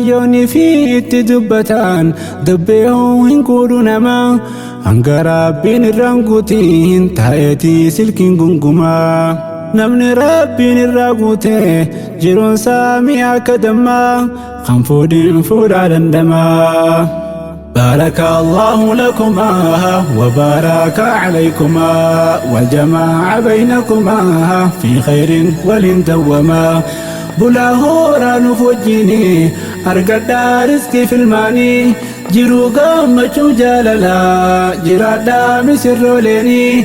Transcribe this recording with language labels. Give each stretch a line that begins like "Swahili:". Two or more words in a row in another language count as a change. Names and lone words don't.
Oromo: Yoonii fi itti dubbatan, dubbii huu hin quudhu namaa. Hanga Rabbiin irraan guutiin, taa'eetii silkiin gungumaa. Namni Rabbiin irraa guutee, jiruun isaa mi'a akka dammaa. kan fuudhin fuudhaa dandamaa.
Arabic: بارك الله لكما وبارك عليكما وجمع بينكما في خير ولن دوما.
Oromo: Bulaa hooraa nuuf wajjini argadhaa riskii filmaanii jiruu gammachuu jaalalaa jiraadhaa misirrooleeni.